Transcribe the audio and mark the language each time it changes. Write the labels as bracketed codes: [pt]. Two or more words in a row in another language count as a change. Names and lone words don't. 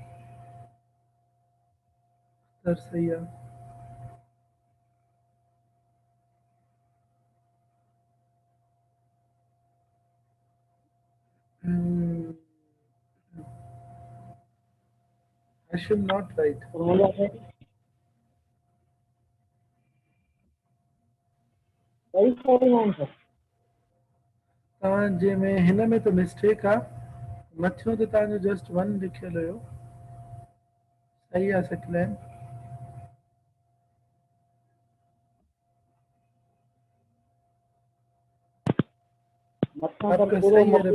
[ur] अख्तर सही है, हम्म, हाशिम [en] not right. [ur] और मुझे आपने सही सही आंसर। [sd] तव्हांजे में हिन में तो मिस्टेक आहे, मथियों ते तव्हांजो जस्ट 1 लिखियल हुयो, सही आहे सकलैन, मथां पर [ur] आपका [sd] पूरो [ur] सही है [sd] मोकिलियो।